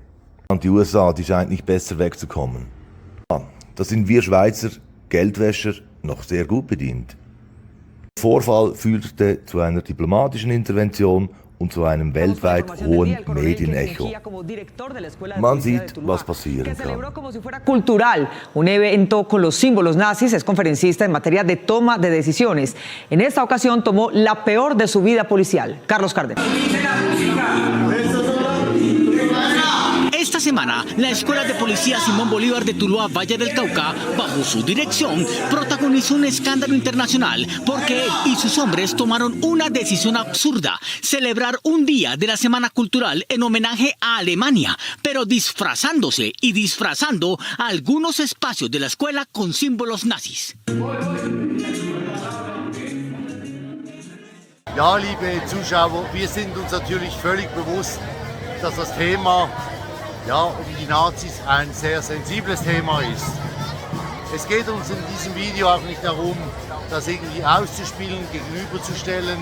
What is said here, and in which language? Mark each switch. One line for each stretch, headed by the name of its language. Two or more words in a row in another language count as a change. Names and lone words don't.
German: Und die USA, die scheint nicht besser wegzukommen. Ja, da sind wir Schweizer Geldwäscher noch sehr gut bedient. Der Vorfall führte zu einer diplomatischen Intervention und zu einem weltweit hohen Medienecho. Man sieht, was passieren kann.
Spanish: Cultural, un evento con los símbolos nazis, es conferencista en materia de toma de decisiones. En esta ocasión tomó la peor de su vida policial. Carlos Cárdenas. Esta semana, la Escuela de Policía Simón Bolívar de Tuluá, Valle del Cauca, bajo su dirección, protagonizó un escándalo internacional porque él y sus hombres tomaron una decisión absurda: celebrar un día de la Semana Cultural en homenaje a Alemania, pero disfrazándose y disfrazando algunos espacios de la escuela con símbolos nazis.
German: Ja, liebe Zuschauer, wir sind uns natürlich völlig bewusst, dass das Thema um die Nazis ein sehr sensibles Thema ist. Es geht uns in diesem Video auch nicht darum, das irgendwie auszuspielen, gegenüberzustellen.